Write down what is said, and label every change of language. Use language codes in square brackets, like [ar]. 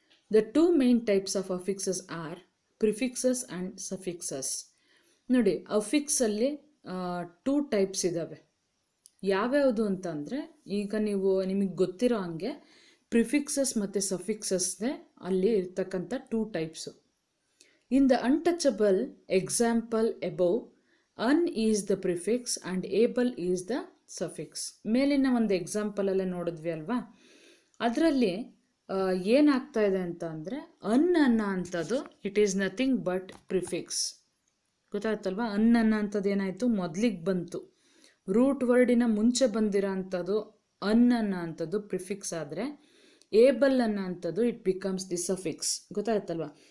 [en] The two main types of affixes are prefixes and suffixes. [kn] ನೋಡಿ, ಅಫಿಕ್ಸಲ್ಲಿ 2 types ಇದ್ದಾವೆ. ಯಾವ್ಯಾವುದು ಅಂತ ಅಂದರೆ ಈಗ ನಿಮಗೆ ಗೊತ್ತಿರೋ ಹಂಗೆ ಪ್ರಿಫಿಕ್ಸಸ್ ಮತ್ತು ಸಫಿಕ್ಸಸ್ನೇ ಅಲ್ಲಿ ಇರ್ತಕ್ಕಂಥ 2 types. [en] In the untouchable example above, un is the prefix and able is the suffix. [kn] ಮೇಲಿನ ಒಂದು ಎಕ್ಸಾಂಪಲಲ್ಲೇ ನೋಡಿದ್ವಿ ಅಲ್ವಾ, ಅದರಲ್ಲಿ ಏನಾಗ್ತಾ ಇದೆ ಅಂತ ಅಂದರೆ ಅನ್ನೋ ಅಂಥದ್ದು [en] It is nothing but prefix. [kn] ಗೊತ್ತಾಯ್ತಲ್ವಾ? ಅನ್ನೋ ಅಂಥದ್ದು ಏನಾಯಿತು, ಮೊದಲಿಗೆ ಬಂತು. ರೂಟ್ ವರ್ಡಿನ ಮುಂಚೆ ಬಂದಿರೋ ಅಂಥದ್ದು ಅನ್ನೋ ಅಂಥದ್ದು ಪ್ರಿಫಿಕ್ಸ್ ಆದರೆ ಏಬಲ್ ಅನ್ನೋ ಅಂಥದ್ದು [en] It becomes the suffix. [kn] ಗೊತ್ತಾಯ್ತಲ್ವಾ?